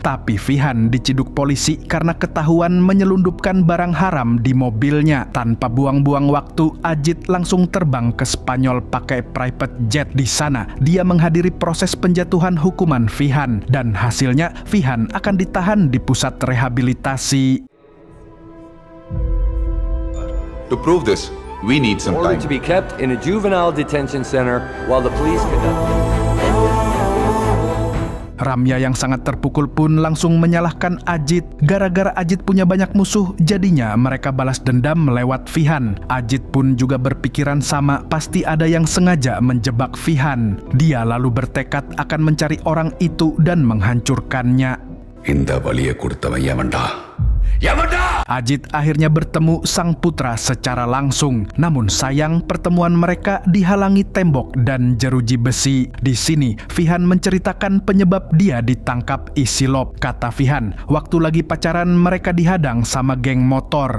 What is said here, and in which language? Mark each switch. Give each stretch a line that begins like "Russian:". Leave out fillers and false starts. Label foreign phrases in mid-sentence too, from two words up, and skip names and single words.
Indonesian: Tapi Vihan diciduk polisi karena ketahuan menyelundupkan barang haram di mobilnya. Tanpa buang-buang waktu, Ajit langsung terbang ke Spanyol pakai
English: private jet.
Indonesian: Di sana, dia menghadiri proses penjatuhan hukuman Vihan. Dan hasilnya, Vihan akan ditahan di pusat rehabilitasi.
English: To prove this, We need some Ordered time. to be kept in a juvenile detention center while the police conduct.
Indonesian: Ramya yang sangat terpukul pun langsung menyalahkan Ajit. Gara-gara Ajit punya banyak musuh, jadinya mereka balas dendam lewat Fihan. Ajit pun juga berpikiran sama, pasti ada yang sengaja menjebak Fihan. Dia lalu bertekad akan mencari orang itu dan menghancurkannya.
Tamil: இந்த வலியை கொடுத்தவன் எவன்டா? எவன்டா?
Indonesian: Ajit akhirnya bertemu sang putra secara langsung. Namun sayang, pertemuan mereka dihalangi tembok dan jeruji besi. Di sini, Fihan menceritakan penyebab dia ditangkap Isilop. Kata Fihan, waktu lagi pacaran mereka dihadang sama geng motor.